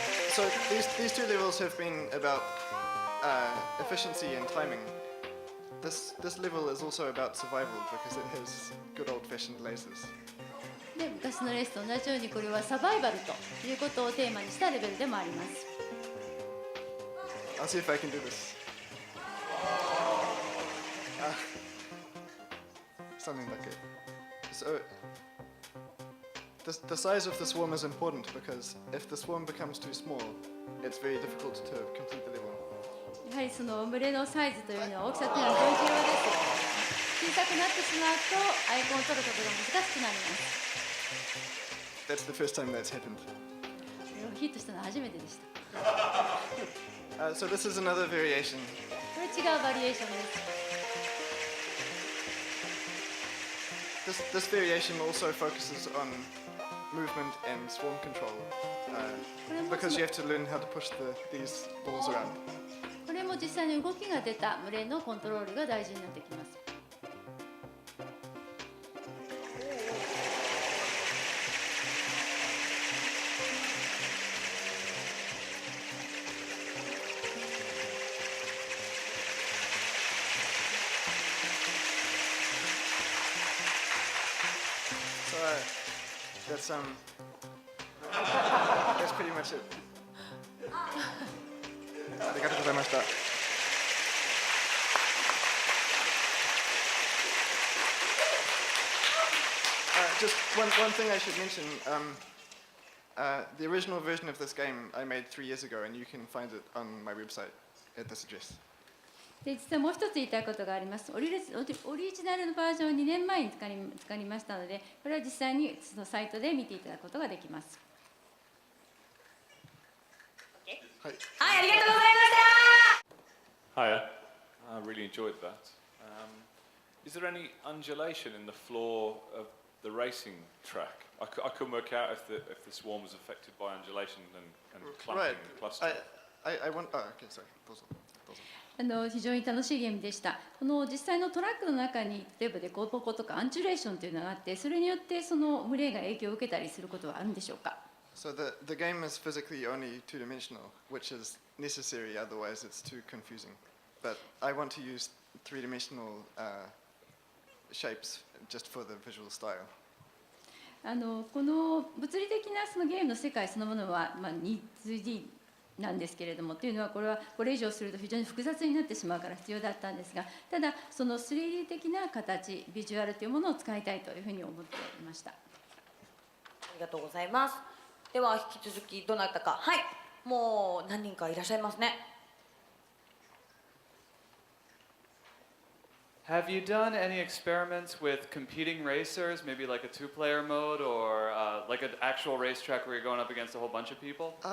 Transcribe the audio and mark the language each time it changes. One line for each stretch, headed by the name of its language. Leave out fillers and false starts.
English: So these two levels have been about efficiency and timing. This level is also about survival because it has good old-fashioned lasers.
Japanese: で昔のレースと同じようにこれはサバイバルということをテーマにしたレベルでもあります。
English: I'll see if I can do this. Something like it. So the size of the swarm is important because if the swarm becomes too small, it's very difficult to complete the level.
Japanese: やはりその群れのサイズというのは大きさというのは非常に重要です。小さくなってしまうとアイコンを取ることが難しくなります。
English: That's the first time that's happened.
Japanese: ヒットしたのは初めてでした。
English: So this is another variation.
Japanese: これ違うバリエーションです。
English: This variation also focuses on movement and swarm control because you have to learn how to push these balls around.
Japanese: これも実際に動きが出た群れのコントロールが大事になってきます。
English: that's that's pretty much it.
Japanese: ありがとうございました。
English: Just one thing I should mention. The original version of this game I made 3 years ago, and you can find it on my website at this address.
Japanese: で実はもう一つ言いたいことがあります。オリジナルのバージョンを2年前に作りましたので、これは実際にそのサイトで見ていただくことができます。はい、はい、ありがとうございました。
English: Hiya, I really enjoyed that. Is there any undulation in the floor of the racing track? I couldn't work out if the swarm was affected by undulation and clumping Right. and clustering. I want. Oh, okay, sorry.
Japanese: どうぞ。非常に楽しいゲームでした。この実際のトラックの中に例えばデコボコとかアンチュレーションというのがあって、それによってその群れが影響を受けたりすることはあるんでしょうか。
English: So the game is physically only two-dimensional, which is necessary. Otherwise, it's too confusing. But I want to use three-dimensional shapes just for the visual style.
Japanese: この物理的なそのゲームの世界そのものは、2D なんですけれども、というのはこれはこれ以上すると非常に複雑になってしまうから必要だったんですが、ただその 3D 的な形、ビジュアルというものを使いたいというふうに思っていました。ありがとうございます。では引き続きどなたか、はい、もう何人かいらっしゃいますね。
English: Have you done any experiments with competing racers, maybe like a two-player mode or like an actual racetrack where you're going up against a whole bunch of people?